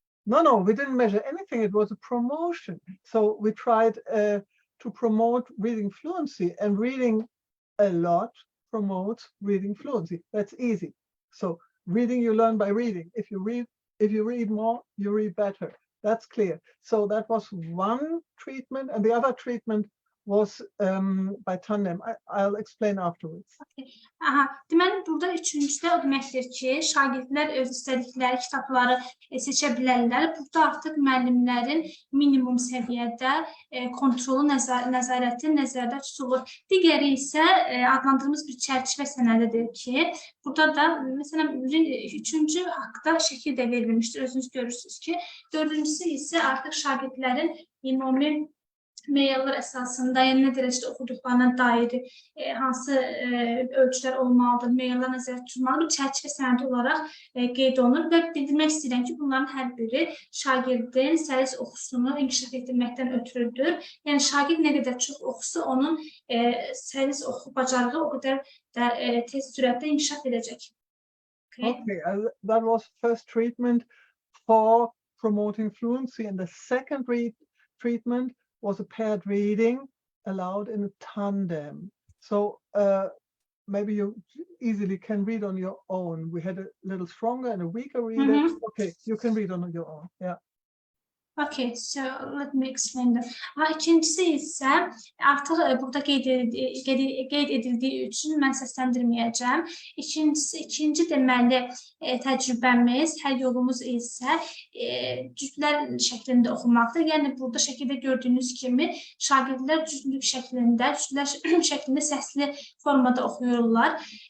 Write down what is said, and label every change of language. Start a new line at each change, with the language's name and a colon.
English: No, we didn't measure anything. It was a promotion. So we tried to promote reading fluency, and reading a lot promotes reading fluency. That's easy. So reading, you learn by reading. If you read more, you read better. That's clear. So that was one treatment, and the other treatment was by tandem. I'll explain afterwards. Okay.
Azerbaijani: Deməli, burada üçüncüdə o deməkdir ki, şagirdlər öz istədikləri kitabları seçə bilərlər. Burada artıq müəllimlərin minimum səviyyədə kontrolu, nəzarəti nəzərdə tutulur. Digəri isə adlandırdığımız bir çərçivə sənədidir ki, burada da, məsələn, üçüncü haqqda şəkil də verilmişdir, özünüz görürsünüz ki, dördüncüsü isə artıq şagirdlərin ümumi meyillər əsasında, yəni nə dərəcədə oxuduqlarına dair hansı ölçülər olmalıdır, meyillər nəzərdə tutulmalıdır, bir çərçivə sənədi olaraq qeyd olunur və bildirmək istəyirəm ki, bunların hər biri şagirdin səlis oxusunu inkişaf etdirməkdən ötürüdür. Yəni, şagird nə qədər çox oxusu, onun səlis oxu bacarığı o qədər də tez sürətdə inkişaf edəcək.
English: Okay, that was first treatment for promoting fluency, and the second treatment was a paired reading allowed in a tandem. So maybe you easily can read on your own. We had a little stronger and a weaker reader. Okay, you can read on your own. Yeah. Okay, so let me explain that.
Azerbaijani: İkincisi isə artıq burada qeyd edildiyi üçün mən səsləndirməyəcəm. İkinci deməli təcrübəmiz, həll yolumuz isə cütlər şəklində oxumaqdır. Yəni burada şəkildə gördüyünüz kimi şagirdlər cütlük şəklində, cütlər şəklində səsli formada oxuyurlar.